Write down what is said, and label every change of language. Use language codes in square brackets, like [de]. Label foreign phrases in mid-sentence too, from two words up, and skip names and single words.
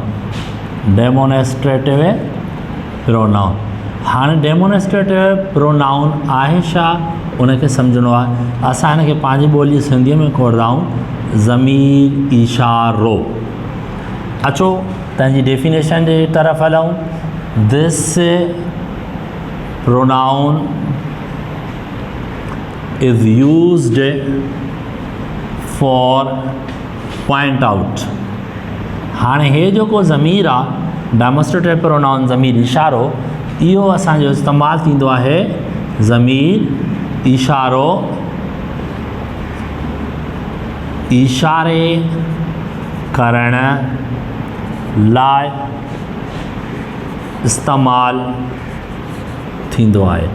[en] demonstrative pronoun. [sd] हाणे [en] demonstrative pronoun [sd] आहे छा उनखे सम्झणो आहे। असां हिनखे पंहिंजी ॿोली सिंधीअ में खोड़दाऊं ज़मीर इशारो। अचो तंहिंजी डेफिनेशन जे तरफ़ हलूं। [en] दिस pronoun is used for point out। [sd] हाणे हे जेको ज़मीर आहे [en] demonstrative pronoun [sd] ज़मीर इशारो, इहो असांजो इस्तेमालु थींदो आहे ज़मीर इशारो इशारे करण लाइ इस्तेमालु थींदो आहे।